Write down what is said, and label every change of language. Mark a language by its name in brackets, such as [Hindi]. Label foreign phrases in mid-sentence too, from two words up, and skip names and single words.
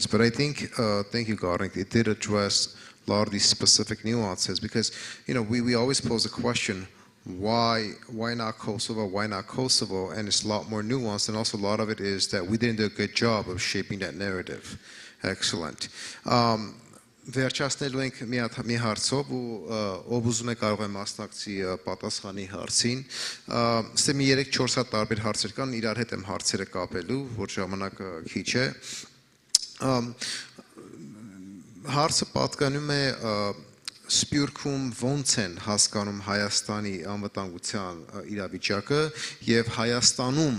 [English] But I think, thank you, Garing, it did address a lot of these specific nuances because, we always pose a question, why not Kosovo, why not Kosovo? And it's a lot more nuanced, and also a lot of it is that we didn't do a good job of shaping that narrative. Excellent. [Armenian] Վերջացնելու ենք մի հարցով ու ով ուզում է կարող է մասնակցի պատասխանի հարցին։ Ստե մի 3-4 հատ տարբեր հարցեր կան, իրար հետ եմ հարցերը կապելու, որ ժամանակը քիչ է։ Հարցը պատկանում է Սփյուռքում ոնց են հասկանում Հայաստանի անվտանգության իրավիճակը եւ Հայաստանում